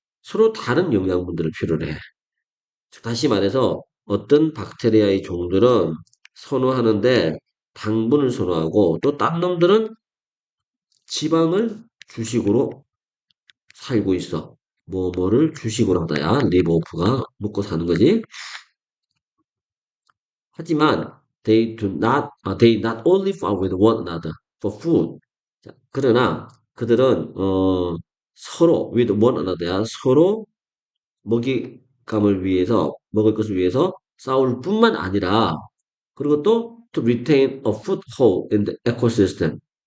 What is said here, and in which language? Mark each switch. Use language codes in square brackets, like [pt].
[ko] 서로 다른 영양분들을 필요로 해. 다시 말해서 어떤 박테리아의 종들은 선호하는데 당분을 선호하고 또 딴 놈들은 지방을 주식으로 살고 있어. 뭐뭐를 주식으로 하다야. live off가 먹고 사는 거지. 하지만 [en] they not only fight with one another for food. [ko] 자, 그러나 그들은 서로 [en] with one another [ko] 야. 서로 먹잇감을 위해서 먹을 것을 위해서 싸울 뿐만 아니라 그리고 또 [en] to retain a foothold in the ecosystem.